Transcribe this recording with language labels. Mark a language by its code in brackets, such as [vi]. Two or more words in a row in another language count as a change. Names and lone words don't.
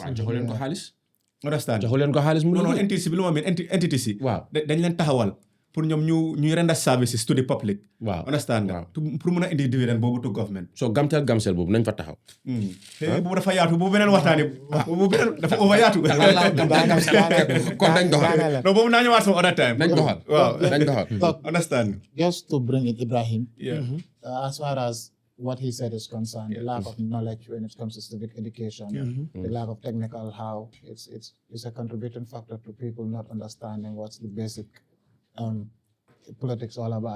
[wo] joxu leen ko xaalis understand joxu leen ko xaalis mu non entity bi lu ma meen entity si waaw dañ leen taxawal pour ñoom ñuy [en] render services to the public [wo] waaw understand nga pour mën a indi dividend boobu [en] to government [wo] so Gamtel Gamcel boobu nañ fa taxaw boobu dafa yaatu boobu beneen waxtaani boobu beneen dafa over yaatu kon dañ doxal non boobu naa ñëwaat sama [en] other time [wo] nañ doxal waaw nañ doxal understand [en] just to bring in Ibrahim yeah as far as what he said is concerned, the lack of knowledge when it comes to civic education, the lack of technical how it's a contributing factor to people not understanding what's the basic politics all about.